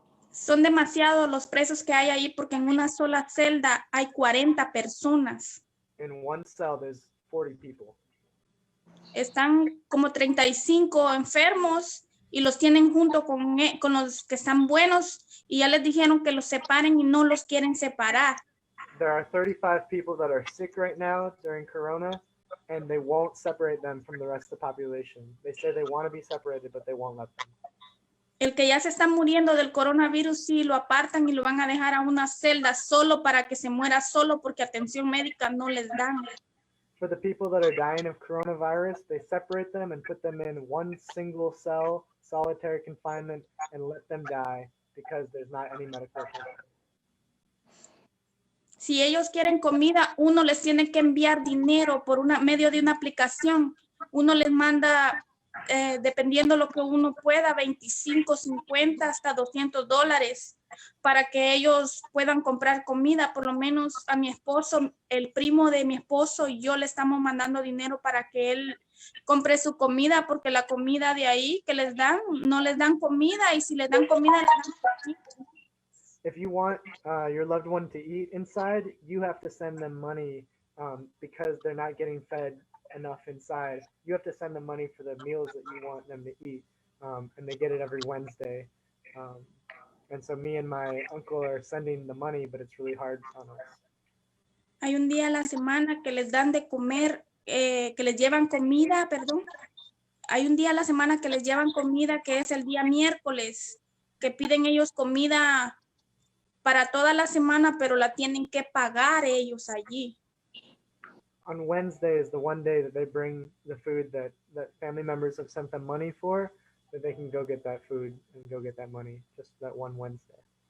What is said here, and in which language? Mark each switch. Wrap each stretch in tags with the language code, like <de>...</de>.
<es>Son demasiados los presos que hay ahí porque en una sola celda hay 40 personas.</es> <en>In one cell, there's 40 people.</en> <es>Están como 35 enfermos y los tienen junto con los que están buenos y ya les dijeron que los separen y no los quieren separar.</es> <en>There are 35 people that are sick right now during Corona, and they won't separate them from the rest of the population. They say they want to be separated, but they won't let them.</en> <es>El que ya se está muriendo del coronavirus, sí, lo apartan y lo van a dejar a una celda solo para que se muera solo porque atención médica no les dan.</es> <en>For the people that are dying of coronavirus, they separate them and put them in one single cell, solitary confinement, and let them die because there's not any medical attention.</en> <es>Si ellos quieren comida, uno les tiene que enviar dinero por medio de una aplicación. Uno les manda, dependiendo lo que uno pueda, 25, 50, hasta $200 para que ellos puedan comprar comida. Por lo menos a mi esposo, el primo de mi esposo y yo le estamos mandando dinero para que él compre su comida, porque la comida de ahí que les dan, no les dan comida, y si les dan comida, les dan poquito.</es> <en>If you want your loved one to eat inside, you have to send them money because they're not getting fed enough inside. You have to send them money for the meals that you want them to eat, and they get it every Wednesday. And so me and my uncle are sending the money, but it's really hard on us.</en> <es>Hay un día a la semana que les dan de comer, que les llevan comida, perdón. Hay un día a la semana que les llevan comida, que es el día miércoles, que piden ellos comida para toda la semana, pero la tienen que pagar ellos allí.</es> <en>On Wednesday is the one day that they bring the food that family members have sent them money for, that they can go get that food and go get that money, just that one Wednesday.</en>